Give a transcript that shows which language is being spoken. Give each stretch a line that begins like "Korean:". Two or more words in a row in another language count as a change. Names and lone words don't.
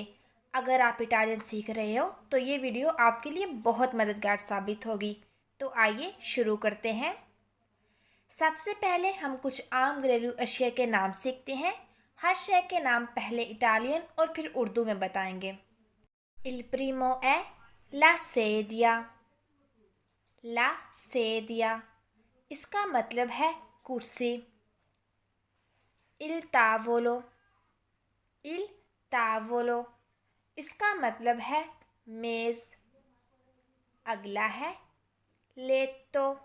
Hindi: अगर आप इटालियन सीख रहे हो तो ये वीडियो आपके लिए बहुत मददगार साबित होगी। तो आइए शुरू करते हैं। सबसे पहले हम कुछ आम घरेलू अशिया के नाम सीखते हैं। हर शय के नाम पहले इटालियन और फिर उर्दू में बताएंगे।
Italian: Il primo è la sedia। la sedia
Hindi: इसका मतलब है कुर्सी।
Italian: il tavolo. il tavolo
Hindi: इसका मतलब है मेज़। अगला है लेतो।